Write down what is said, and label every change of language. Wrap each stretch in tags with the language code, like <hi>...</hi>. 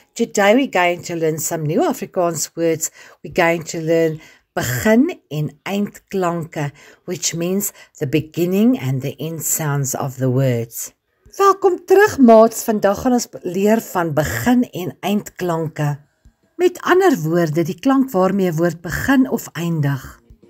<en>Today we're going to learn some new Afrikaans words. We're going to learn</en> <af>begin en eindklanke,</af> <en>which means the beginning and the end sounds of the words.</en> <af>Welkom terug, maats. Vandag gaan ons leer van begin en eindklanke. Met ander woorde, die klank waarmee 'n woord begin of eindig.</af>